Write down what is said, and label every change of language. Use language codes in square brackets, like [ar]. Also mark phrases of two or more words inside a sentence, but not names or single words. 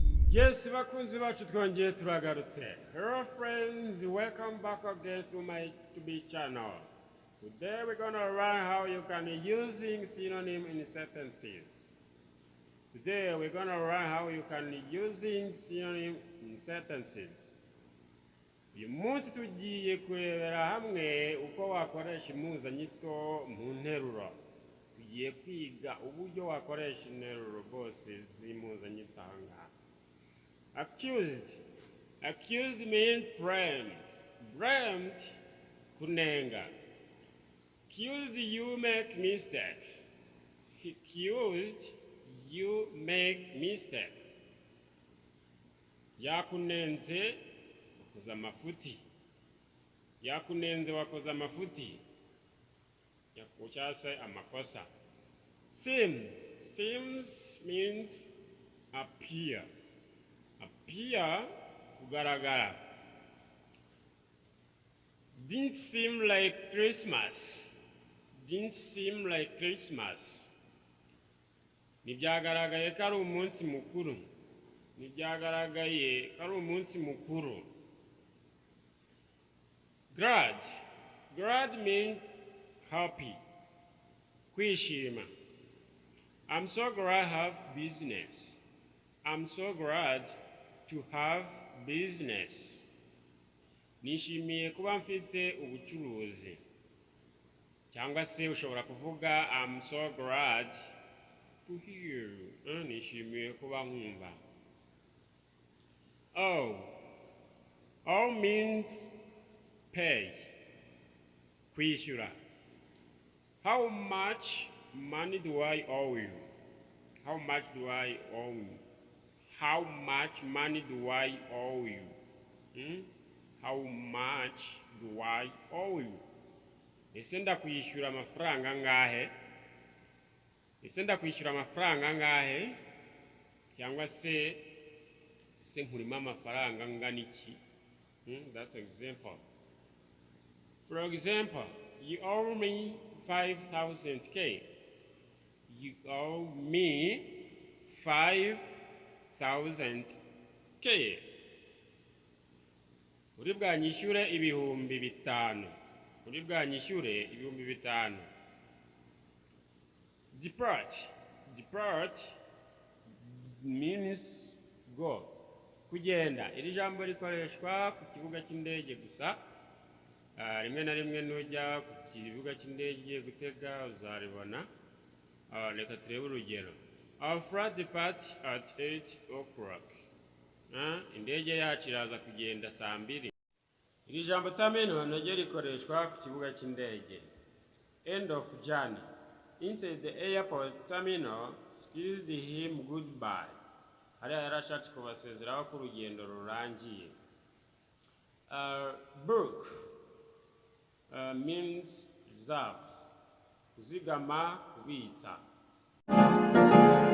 [rw] Yes, bakunzi bacu twongeye turagarutse. [en] Hello friends, welcome back again to my channel. Today we're gonna learn how you can using synonym in sentences. Today we're gonna learn how you can using synonym in sentences. [rw] Uyu munsi tugiye kurebera hamwe uko wakoresha impuzanyito mu nteruro. Tugiye kwiga uburyo wakoresha interuro bose z'impuzanyito ahangaha. [en] Accused. Accused means blamed. [rw] Blamed, kunenga. [en] Accused, you make mistake. Accused, you make mistake. [rw] Yakunenze, wakoze amafuti. Yakunenze, wakoze amafuti. Yakuchase amakosa. [en] Seems. Seems means appear. [rw] Appear, kugaragara. [en] Didn't seem like Christmas. Didn't seem like Christmas. [rw] Nibyagaragaye ko ari umunsi mukuru. Nibyagaragaye ko ari umunsi mukuru. [en] Glad. Glad means happy. [rw] Kwishima. [en] I'm so glad I have business. I'm so glad to have business. [rw] Nishimiye kuba mfite ubucuruzi. Cyangwa se ushobora kuvuga [en] I'm so glad to hear you. [rw] Nishimiye kuba nkumva. [en] Oh. Oh means pay. [rw] Kwishyura. [en] How much money do I owe you? How much do I owe you? How much money do I owe you? How much do I owe you? [rw] Ese ndakwishyura amafaranga angahe? Ese ndakwishyura amafaranga angahe? Cyangwa se nkurimo amafaranga angana iki? [en] That's example. For example, you owe me 5,000 You owe me 5,000 [rw] Uri bwanyishyure ibihumbi 5. Uri bwanyishyure ibihumbi 5. [en] Depart. Depart means go. [rw] Kugenda. Iri jambo rikoreshwa ku kibuga cy'indege gusa. Rimwe na rimwe nujya ku kibuga cy'indege gutega uzaribona. Reka turebe urugero. [en] Our flight departs at 8 o'clock. [rw] Indege yacu iraza kugenda saa 2. Iri jambo terminal naryo rikoreshwa ku kibuga cy'indege. [en] End of journey. Inside the airport terminal, kissed him goodbye. [rw] Hariya yarashatse kubasezeraho ko urugendo rurangiye. [en] Book means reserve. [rw] Kuzigama, kubitsa.